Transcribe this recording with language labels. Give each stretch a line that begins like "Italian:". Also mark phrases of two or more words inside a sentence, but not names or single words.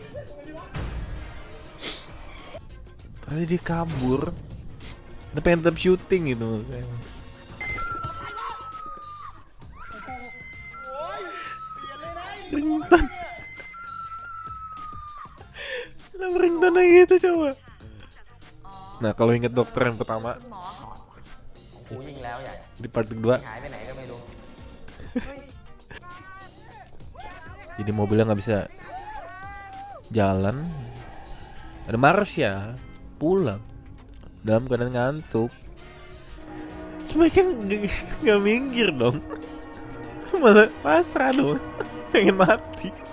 Indonesian: Tadi dia kabur, dia pengen tetap syuting gitu maksud saya. Ringtone, kenapa ringtone gitu coba? Nah kalau inget dokter yang pertama
Thai: กูยิงแล้วใหญ่
Indonesian: di part kedua,
Thai: หายไปไหนก็ไม่รู้
Indonesian: jadi mobilnya nggak bisa jalan. Ada Marsha pulang dalam keadaan ngantuk. Sebenarnya nggak minggir dong, malah pasrah dong, pengen mati.